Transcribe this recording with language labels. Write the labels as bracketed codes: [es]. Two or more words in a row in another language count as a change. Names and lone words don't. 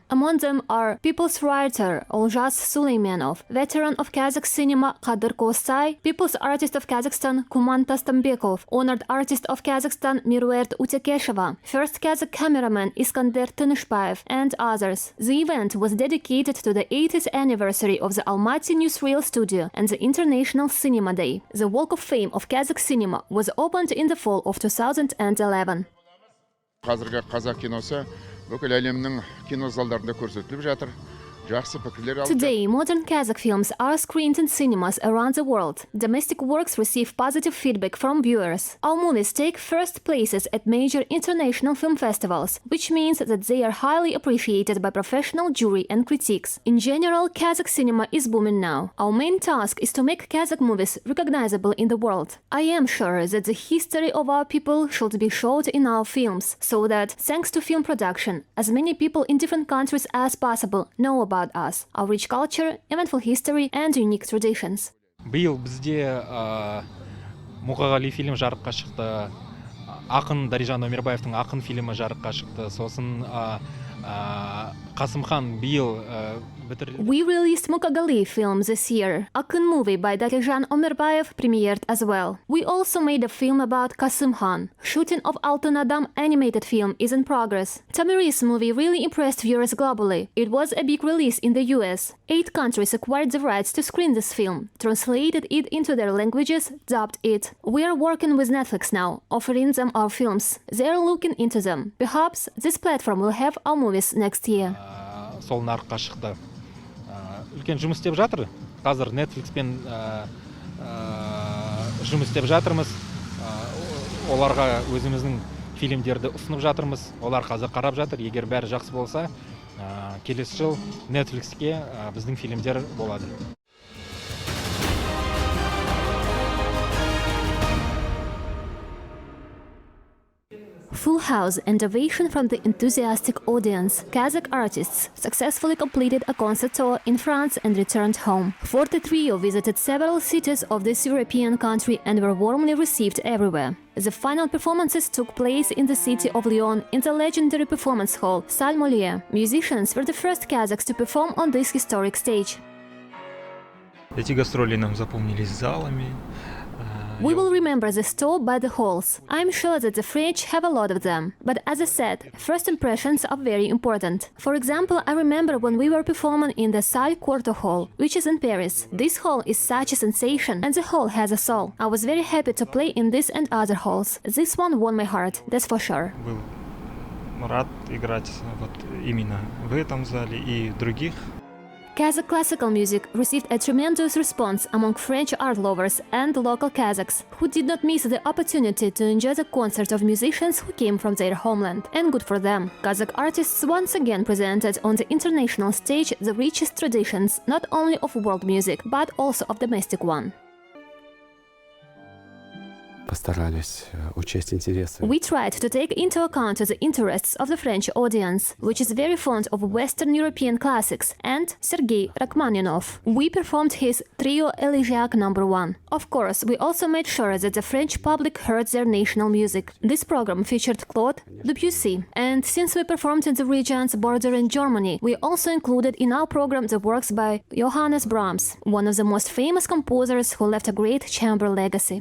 [en] Among them are people's writer Olzhas Suleymanov, veteran of Kazakh cinema Kadir Kosai, people's artist of Kazakhstan Kuman Tastambekov, honored artist of Kazakhstan Miruert Utekesheva, first Kazakh cameraman Iskander Tynishbaev, and others. The event was dedicated to the 80th anniversary of the Almaty Newsreel Studio and the International Cinema Day. The Walk of Fame of Kazakh cinema was opened in the fall of 2011. [kk] Қазіргі қазақ киносы бүкіл әлемнің кинозалдарында көрсетіліп жатыр. Жақсы пікірлер алып. [en] Today, modern Kazakh films are screened in cinemas around the world. Domestic works receive positive feedback from viewers. Our movies take first places at major international film festivals, which means that they are highly appreciated by professional jury and critics. In general, Kazakh cinema is booming now. Our main task is to make Kazakh movies recognizable in the world. I am sure that the history of our people should be showed in our films, so that, thanks to film production, as many people in different countries as possible know about us, our rich culture, eventful history and unique traditions. [kk] Биыл бізде Мұқағали фильм жарыққа шықты. Ақын Дарижан Өмербаевтың Ақын фильмі жарыққа шықты. Сосын Қасымхан биыл [en] We released Mukagali film this year. Akın movie by Darijan Ömerbayev premiered as well. We also made a film about Kasımhan. Shooting of Altın Adam animated film is in progress. Tamir's movie really impressed viewers globally. It was a big release in the US. 8 countries acquired the rights to screen this film, translated it into their languages, dubbed it. We are working with Netflix now, offering them our films. They are looking into them. Perhaps this platform will have our movies next year. [kk] Сол нарыққа шықты. Үлкен жұмыс істеп жатыр. Қазір Netflixпен жұмыс істеп жатырмыз. Оларға өзіміздің фильмдерді ұсынып жатырмыз. Олар қазір қарап жатыр. Егер бәрі жақсы болса, келесі жыл Netflixке біздің фильмдер болады. [en] Full house and ovation from the enthusiastic audience. Kazakh artists successfully completed a concert tour in France and returned home. FORTE TRIO visited several cities of this European country and were warmly received everywhere. The final performances took place in the city of Lyon in the legendary performance hall Salle Molière. Musicians were the first Kazakhs to perform on this historic stage. [ru] Эти гастроли нам запомнились залами. [en] We will remember this tour by the halls. I'm sure that the French have a lot of them. But as I said, first impressions are very important. For example, I remember when we were performing in the Salle Quarto Hall, which is in Paris. This hall is such a sensation, and the hall has a soul. I was very happy to play in this and other halls. This one won my heart, that's for sure. [ru] Был рад играть вот именно в этом зале и других. [en] Kazakh classical music received a tremendous response among French art lovers and local Kazakhs, who did not miss the opportunity to enjoy the concert of musicians who came from their homeland. And good for them. Kazakh artists once again presented on the international stage the richest traditions not only of world music, but also of domestic one. [ru] Постарались учесть интересы. [en] We tried to take into account the interests of the French audience, which is very fond of Western European classics, and Sergei Rachmaninov. We performed his Trio Elegiac No. 1. Of course, we also made sure that the French public heard their national music. This program featured Claude Debussy, and since we performed in the regions bordering Germany, we also included in our program the works by Johannes Brahms, one of the most famous composers who left a great chamber legacy.